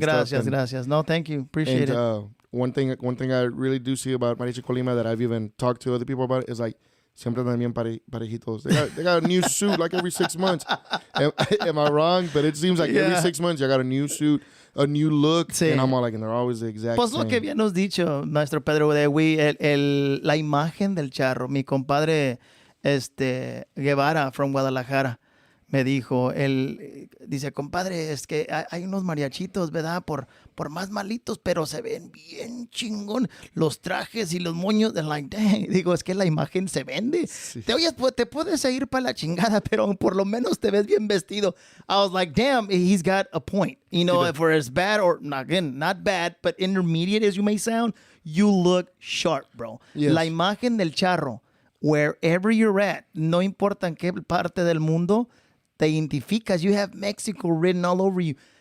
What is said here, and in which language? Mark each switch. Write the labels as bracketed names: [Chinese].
[English] gracias. No, thank you. Appreciate it. One thing I really do see about Mariachi Colima that I've even talked to other people about is like, [Spanish] siempre también parejitos. [English] They got a new suit like every 6 months. Am I wrong? But it seems like every 6 months you got a new suit, a new look. Sí. And I'm all like, and they're always the exact pues same. [Spanish] Lo que habíamos dicho, Maestro Pedro, la imagen del charro. Mi compadre Guevara from Guadalajara me dijo, él dice, compadre, es que hay unos mariachitos, ¿verdad? Por más malitos, pero se ven bien chingón. Los trajes y los moños, de [English] like, dang. [Spanish] Digo, es que la imagen se vende. Sí. Te puedes ir para la chingada, pero por lo menos te ves bien vestido. [English] I was like, damn, he's got a point. You know, for as bad or, again, not bad, but intermediate as you may sound, you look sharp, bro. Yes. [Spanish] La imagen del charro, [English] wherever you're at, [Spanish] no importa en qué parte del mundo, te identificas. [English] You have Mexico written all over you.